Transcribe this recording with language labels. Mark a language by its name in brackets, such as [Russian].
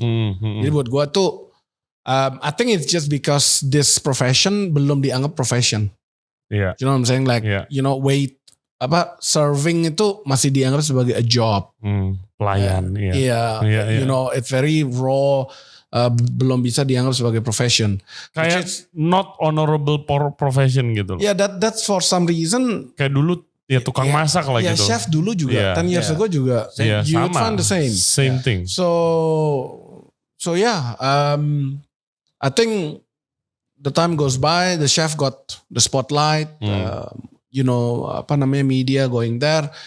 [English] Jadi buat gue tuh, I think it's just because this profession [Indonesian] belum dianggap [English] profession. Yeah. You know what I'm saying? [Indonesian] Like, wait, serving itu masih dianggap sebagai a job. Pelayan. [English] It's very raw. [Indonesian] Belum bisa dianggap sebagai profession. Kayak [English] not honorable profession [Indonesian] gitu. [English] Yeah, that's for some reason. [Indonesian] Kayak dulu ya tukang masak lah gitu. [English] Chef [Indonesian] dulu juga. [English] 10 years ago juga. You would find the same. Same thing. So I think the time goes by, the chef got the spotlight, media going there.